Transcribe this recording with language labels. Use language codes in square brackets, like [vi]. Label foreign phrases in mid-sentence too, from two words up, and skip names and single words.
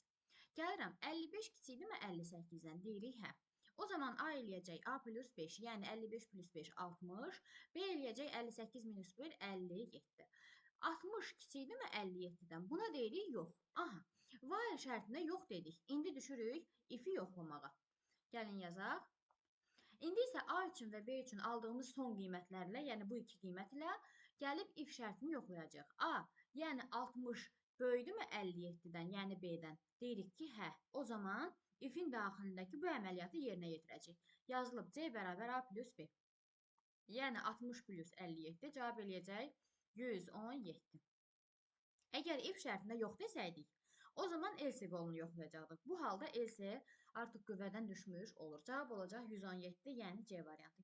[az] Gəlirəm, 55 kiçikdir mi 58-dən? Deyirik, hə. O zaman A eləyəcək A plus 5, yəni 55 plus 5, 60. B eləyəcək 58 minus 1, 57. 60 kiçikdirmi 57-dən? Buna deyirik, yox. Aha, while şərtində yox dedik. İndi düşürük if-i yoxlamağa. Gəlin yazaq. İndi isə A üçün və B üçün aldığımız son qiymətlərlə, yəni bu iki qiymət ilə gəlib if şərtini yoxlayacaq. A, yəni 60 böyüdümü 57-dən, yəni B-dən? Deyirik ki, hə. O zaman if-in daxilindəki bu əməliyyatı yerinə yetirəcək. Yazılıb C bərabər A plus B. Yəni 60 plus 57 cavab eləyəcək 117. Əgər if şərtində yox desəydik, o zaman else qolunu yoxlayacaqdıq. Bu halda else artıq qüvvədən düşmüş olur. Cavab olacaq 117, yəni C variantı.